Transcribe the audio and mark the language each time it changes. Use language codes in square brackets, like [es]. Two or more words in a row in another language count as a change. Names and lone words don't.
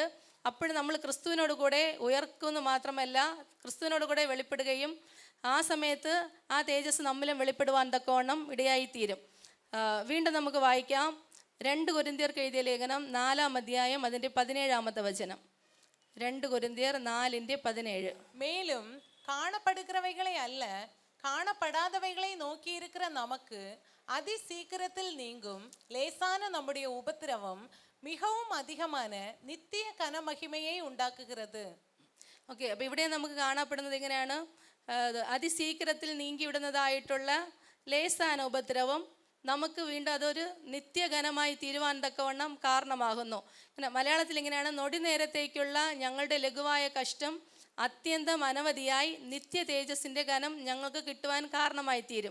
[ml] അപ്പോൾ നമ്മൾ ക്രിസ്തുവിനോട് കൂടെ ഉയർക്കുന്നു മാത്രമല്ല, ക്രിസ്തുവിനോട് കൂടെ വെളിപ്പെടുകയും ആ സമയത്ത് ആ തേജസ് നമ്മിലും വെളിപ്പെടുവാൻ തക്കവണ്ണം ഇടയായിത്തീരും. വീണ്ടും നമുക്ക് വായിക്കാം. 2 കൊരിന്ത്യർക്ക് എഴുതിയ ലേഖനം 4-ാം അധ്യായം അതിൻ്റെ 17-ാമത്തെ വചനം. 2 കൊരിന്ത്യർ 4:17. [ta] மேலும் காணப்படுகிறவைகளை அல்ல காணப்படாதவைகளை நோக்கி இருக்கிற நமக்கு அதி சீக்கிரத்தில் நீங்கும் லேசான நம்முடைய உபத்திரவம் மிகவும் அதிகமான நித்திய கனமகிமையை ഉണ്ടാக்குகிறது. [ml] ഓക്കെ, അപ്പോൾ ഇവിടെ നമുക്ക് കാണപ്പെടുന്നത് എങ്ങനെയാണ്? അതിശീഘ്രത്തിൽ നീങ്ങിവിടുന്നതായിട്ടുള്ള ലേസാന ഉപദ്രവം നമുക്ക് വീണ്ടും അതൊരു നിത്യഘനമായി തീരുവാൻ തക്കവണ്ണം കാരണമാകുന്നു. പിന്നെ മലയാളത്തിൽ ഇങ്ങനെയാണ്: നൊടി നേരത്തേക്കുള്ള ഞങ്ങളുടെ ലഘുവായ കഷ്ടം അത്യന്തം അനവധിയായി നിത്യ തേജസ്സിൻ്റെ ഘനം ഞങ്ങൾക്ക് കിട്ടുവാൻ കാരണമായി തീരും.